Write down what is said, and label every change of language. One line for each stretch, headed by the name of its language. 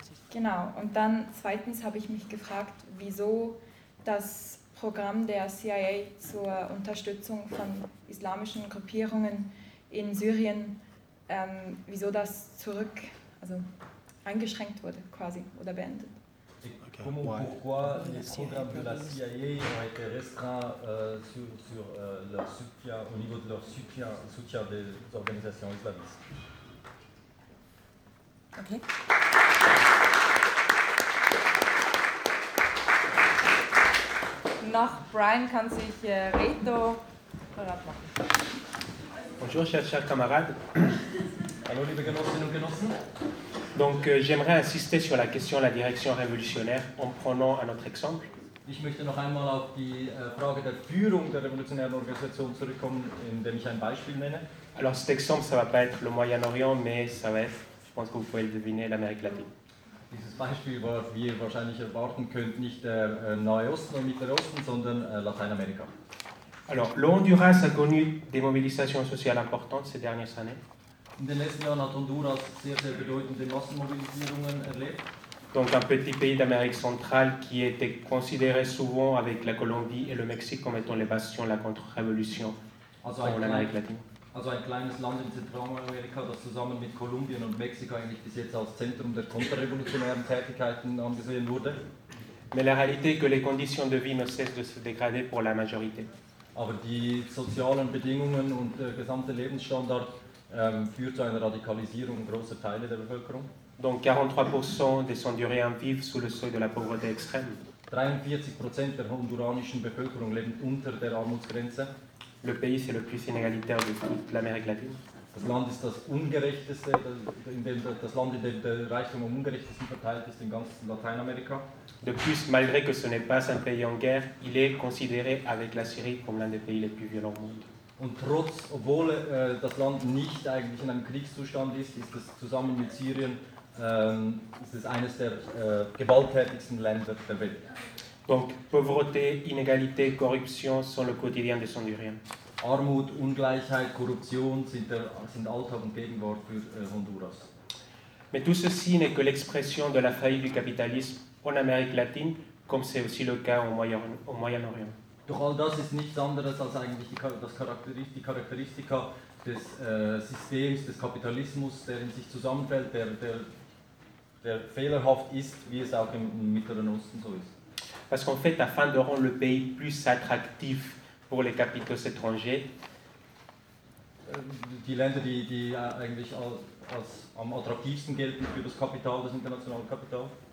German: Genau, und dann zweitens habe ich mich gefragt, wieso das Programm der CIA zur Unterstützung von islamischen Gruppierungen in Syrien, wieso das zurück, also eingeschränkt wurde quasi oder beendet.
French: Pourquoi les programmes de la CIA ont été restreints sur leur soutien, au niveau de leur soutien des organisations islamistes? Ok.
German: Noch Brian kann sich Reto parat machen.
French: Bonjour, chers camarades.
German: Hallo, liebe Genossinnen und Genossen.
French: Donc j'aimerais insister sur la question de la direction révolutionnaire en prenant un autre exemple.
German: Ich möchte noch einmal auf die Frage der Führung der revolutionären Organisation zurückkommen, indem ich ein Beispiel nenne.
French: Alors cet exemple, ça va pas être le Moyen-Orient, mais ça va être, je pense que vous pouvez le deviner, l'Amérique latine.
German: Dieses Beispiel war, wie ihr wahrscheinlich erwarten könnt, nicht der Nahe Osten und Mittlere Osten, sondern Lateinamerika.
French: Alors le Honduras a connu des mobilisations sociales importantes ces dernières années.
German: In den letzten Jahren hat Honduras sehr, sehr bedeutende Massenmobilisierungen erlebt.
French: Donc un petit pays d'Amérique centrale qui était considéré souvent avec la Colombie et le Mexique comme étant les bastions de la contre-révolution en Amérique latine.
German: Also ein kleines Land in Zentralamerika, das zusammen mit Kolumbien und Mexiko eigentlich bis jetzt als Zentrum der kontrarevolutionären Tätigkeiten angesehen wurde.
French: Mais la réalité est que les conditions de vie ne cessent de se dégrader pour la majorité.
German: Aber die sozialen Bedingungen und der gesamte Lebensstandard führt zu einer Radikalisierung großer Teile der Bevölkerung.
French: Donc 43% des Honduriens vivent sous le seuil de la pauvreté extrême.
German: 43% der honduranischen Bevölkerung leben unter der Armutsgrenze.
French: Le pays c'est le plus inégalitaire de toute l'Amérique latine.
German: Das Land ist das ungerechteste, das Land, in dem der Reichtum am ungerechtesten verteilt ist in ganz Lateinamerika.
French: De plus, malgré que ce n'est pas un pays en guerre, il est considéré avec la Syrie comme l'un des pays les plus violents au monde.
German: Und trotz, obwohl das Land nicht eigentlich in einem Kriegszustand ist, ist es zusammen mit Syrien ist es eines der gewalttätigsten Länder der Welt.
French: Donc, pauvreté, inégalité, corruption sont le quotidien des Honduriens.
German: Armut, Ungleichheit, Korruption sind Alltag und Gegenwart für Honduras.
French: Mais tout ceci n'est que l'expression de la faillite du capitalisme en Amérique latine, comme c'est aussi le cas au Moyen-Orient.
German: Doch all das ist nichts anderes als eigentlich die Charakteristika des Systems, des Kapitalismus, der in sich zusammenfällt, der fehlerhaft ist, wie es auch im Mittleren Osten so ist.
French: Parce qu'en fait, afin de rendre le pays plus attractif pour les capitaux étrangers,
German: die Länder, die eigentlich als am attraktivsten gelten für das Kapital, das internationale Kapital.